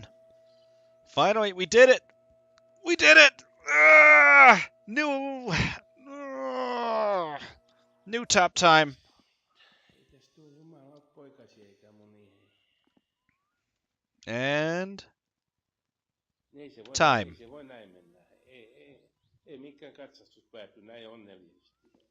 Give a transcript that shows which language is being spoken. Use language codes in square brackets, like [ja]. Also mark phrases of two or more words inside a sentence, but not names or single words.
[en] Finally, we did it! We did it! New top time. And time. [fi] Ei se voi näin mennä. Ei mikään katsastus pääty näin onnellisesti.